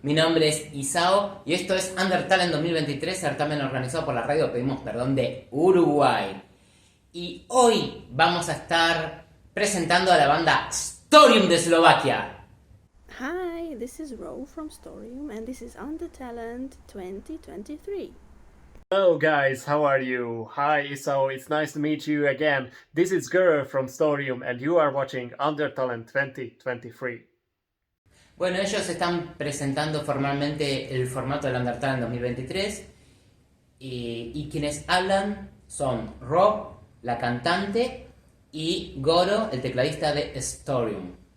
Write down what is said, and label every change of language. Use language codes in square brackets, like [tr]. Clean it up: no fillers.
[es] Mi nombre es Isao y esto es UNDERTALENT 2023, certamen organizado por la radio Pedimos Perdón de Uruguay. Y hoy vamos a estar presentando a la banda Storyum de Eslovaquia. [en] Hi, this is Ro from Storyum and this is UNDERTALENT 2023. Hello guys, how are you? Hi Isao, it's nice to meet you again. This is Guru from Storyum and you are watching UNDERTALENT 2023. [es] Bueno, ellos están presentando formalmente el formato del UNDERTALENT 2023 y quienes hablan son Ro, la cantante, y Goro, el tecladista de Storyum.